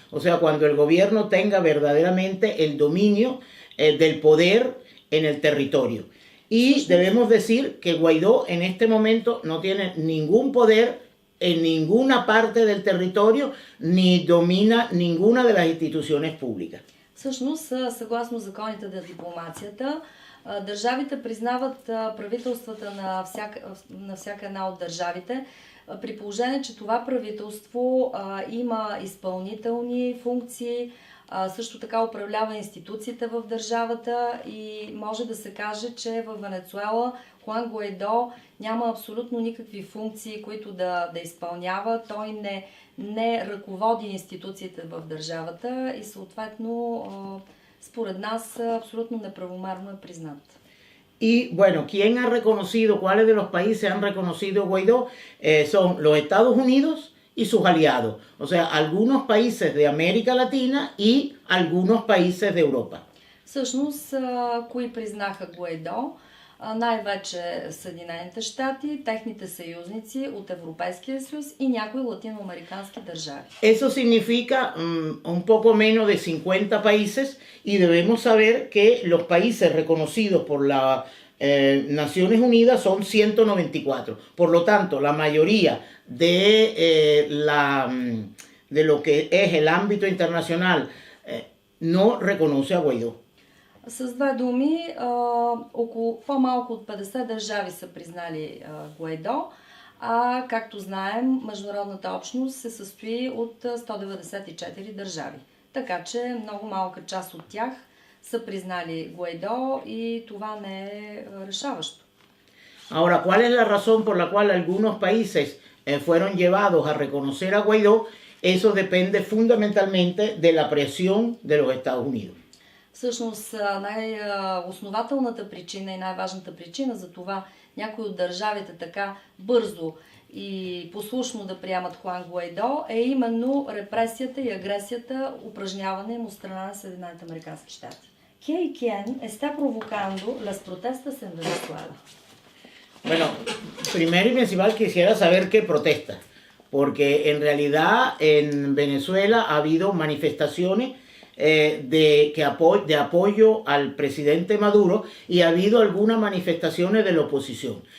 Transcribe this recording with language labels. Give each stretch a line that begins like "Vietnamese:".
Spanish: O sea, cuando el gobierno tenga verdaderamente el dominio del poder en el territorio. Y debemos decir que Guaidó en este momento no tiene ningún poder en ninguna parte del territorio, ni domina ninguna de las instituciones públicas.
Bulgarian: Всъщност, съгласно законите на дипломацията, държавите признават правителствата на всяка една от държавите, при положение, че това правителство има изпълнителни функции, също така управлява институциите в държавата и може да се каже, че в Венецуела Хуан Гуайдо няма абсолютно никакви функции, които да изпълнява. Той не ръководи институциите в държавата и съответно според нас абсолютно неправомерно е признат.
Spanish: Y bueno, ¿quién ha reconocido, cuáles de los países han reconocido Guaidó? Son los Estados Unidos y sus aliados, o sea, algunos países de América Latina y algunos países de Europa.
Bulgarian: Всъщност, кои признаха Гуайдо? Най-вече Съединените щати, техните съюзници от Европейския съюз и някои латиноамерикански държави.
Spanish: Eso significa un poco menos de 50 países y debemos saber que los países reconocidos por las Naciones Unidas son 194. Por lo tanto, la mayoría de lo que es el ámbito internacional no reconoce a Guaidó.
Bulgarian: С две думи, по-малко от 50 държави са признали Гуайдо, а както знаем, международната общност се състои от 194 държави. Така че много малка част от тях са признали Гуайдо и това не е решаващо.
Spanish: Ahora, ¿cuál es la razón por la cual algunos países fueron llevados a reconocer a Guaidó? Eso depende fundamentalmente de la presión de los Estados Unidos.
Bulgarian: Всъщност най-основателната причина и най-важната причина за това някои от държавите така бързо и послушно да приемат Хуан Гуайдо е именно репресията и агресията, упражнявана им от страна на Съединените американски щати.
Spanish: ¿Qué y quién está provocando las protestas en Venezuela? Bueno, primero y principal quisiera saber qué protesta, porque en realidad en Venezuela ha habido manifestaciones de apoyo al presidente Maduro y ha habido algunas manifestaciones de la oposición.